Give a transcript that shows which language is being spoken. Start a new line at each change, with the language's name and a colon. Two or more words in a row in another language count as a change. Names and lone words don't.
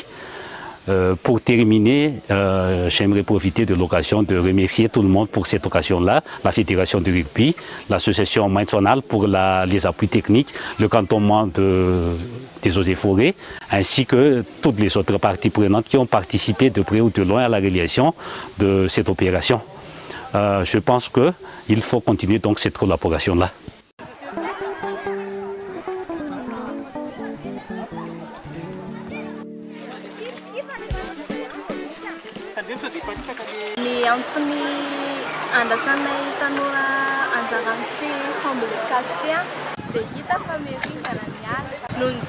French: Pour terminer, j'aimerais profiter de l'occasion de remercier tout le monde pour cette occasion-là, la Fédération de rugby, l'association Maintonal pour les appuis techniques, le cantonnement des eaux et forêts, ainsi que toutes les autres parties prenantes qui ont participé de près ou de loin à la réalisation de cette opération. Je pense qu'il faut continuer donc cette collaboration-là.
Malagasy: Ny antony andrasanay tanora anjaranty fambolo kasty dia hita fa merindana ny ala noho ny